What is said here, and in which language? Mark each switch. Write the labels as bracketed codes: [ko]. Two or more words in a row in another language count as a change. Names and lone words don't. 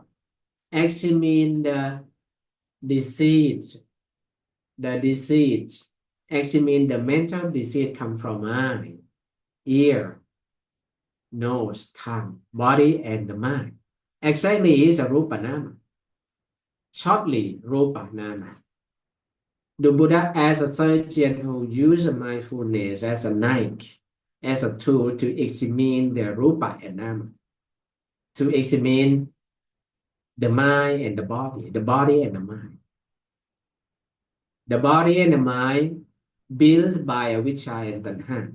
[en] Examine the disease. Examine the mental disease come from eye, ear, nose, tongue, body, and the mind. Exactly is a [pi] rupa nama. [en] Shortly, [pi] rupa nama. [en] The Buddha as a surgeon who uses mindfulness as a knife, as a tool to examine the rupa and nama, to examine the mind and the body and the mind. The body and the mind built by avijja and tanha.